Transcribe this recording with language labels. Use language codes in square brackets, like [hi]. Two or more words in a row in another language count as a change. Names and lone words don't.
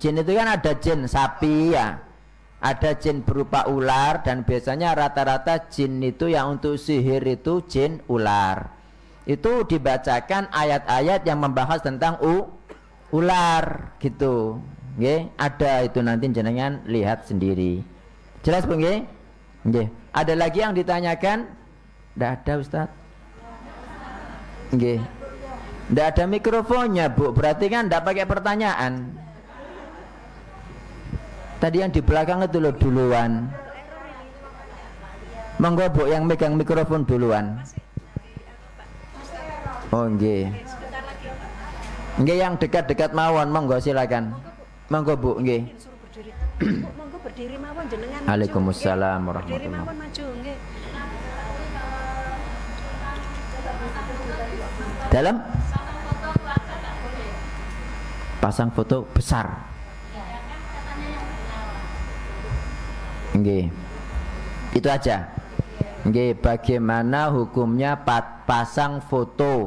[id] Jin itu kan ada jin sapi ya, ada jin berupa ular, dan biasanya rata-rata jin itu yang untuk sihir itu jin ular. Itu dibacakan ayat-ayat yang membahas tentang ular gitu. Nggih, ada itu nanti jenengan lihat sendiri. Jelas Bu nggih? Nggih. Ada lagi yang ditanyakan? Tidak ada Ustaz. Nggih. Ndak ada mikrofonnya, Bu. Berarti kan ndak pakai pertanyaan. Tadi yang di belakang itu loh duluan. Monggo Bu yang megang mikrofon duluan. Oh nggih. Nggih yang dekat-dekat [jv] mawon, monggo [id] silakan. [jv] Monggo Bu, nggih. Monggo berdiri mawon jenengan. [ar] Waalaikumsalam [id] Berdiri [ar] warahmatullahi. [jv] mawon maju nggih. [id] Dalam pasang foto besar. [jv] Nggih. [id] Itu aja. Nggih, bagaimana hukumnya pasang foto?